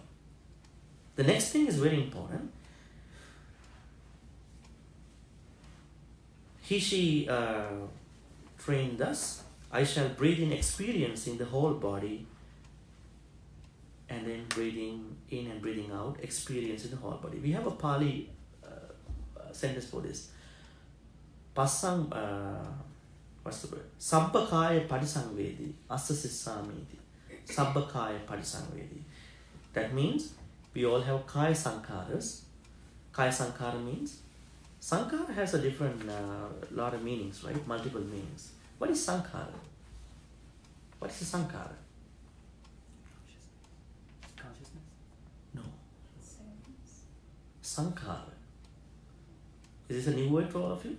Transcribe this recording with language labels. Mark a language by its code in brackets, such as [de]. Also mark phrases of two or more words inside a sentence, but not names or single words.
[en] The next thing is very important. He/she trained thus: I shall breathe in experiencing the whole body, and then breathing in and breathing out, experiencing the whole body. We have a Pali sentence for this. Passang, what's the word? [pi] Sabbakaya padisangvedi, asasissamiti. Sabbakaya padisangvedi. [en] That means we all have [pi] kaya sankharas. Kaya sankhara [en] means, sankhara has a different lot of meanings, right? Multiple meanings. What is sankhara? What is a sankhara? sankhara. Is this a new word for all of you?